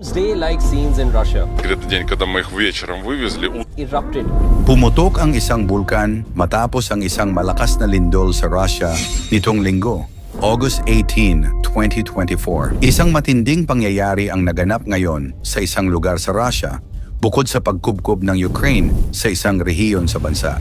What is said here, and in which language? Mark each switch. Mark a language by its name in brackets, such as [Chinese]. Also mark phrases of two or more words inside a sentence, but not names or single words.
[English] day-like scenes in Russia. [Russian] Это день, когда мы их вечером вывезли. [English] Erupted. [Filipino] Pumutok ang isang bulkan matapos ang isang malakas na lindol sa Russia nitong linggo, August 18, 2024. Isang matinding pangyayari ang naganap ngayon sa isang lugar sa Russia bukod sa pagkubkob ng Ukraine sa isang rehiyon sa bansa.